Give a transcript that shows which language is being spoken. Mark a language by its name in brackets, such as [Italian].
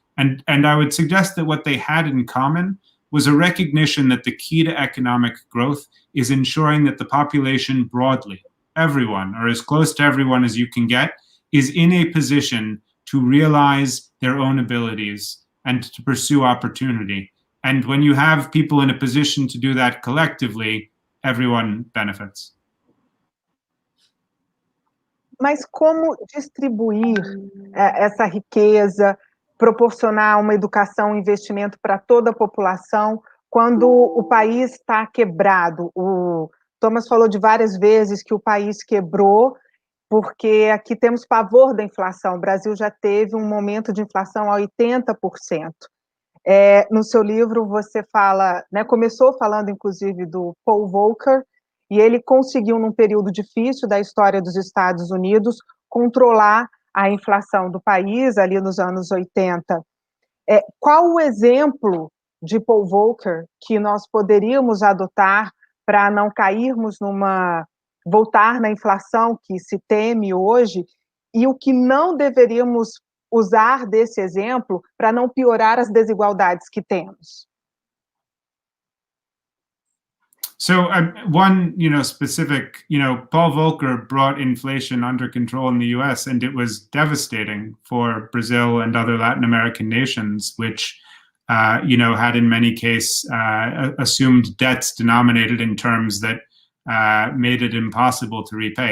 [English] And I would suggest that what they had in common was a recognition that the key to economic growth is ensuring that the population broadly, everyone, or as close to everyone as you can get, is in a position to realize their own abilities and to pursue opportunity. And when you have people in a position to do that collectively, everyone benefits. [Portuguese] Mas como distribuir essa riqueza, proporcionar uma educação, um investimento para toda a população, quando o país está quebrado? O Thomas falou de várias vezes que o país quebrou, porque aqui temos pavor da inflação. O Brasil já teve um momento de inflação a 80%. No seu livro você fala, começou falando inclusive do Paul Volcker, e ele conseguiu, num período difícil da história dos Estados Unidos, controlar a inflação do país, ali nos anos 80. Qual o exemplo de Paul Volcker que nós poderíamos adotar para não cairmos voltar na inflação que se teme hoje, e o que não deveríamos usar desse exemplo para não piorar as desigualdades que temos? [English] So one, specific, Paul Volcker brought inflation under control in the US, and it was devastating for Brazil and other Latin American nations, which, had in many cases assumed debts denominated in terms that made it impossible to repay.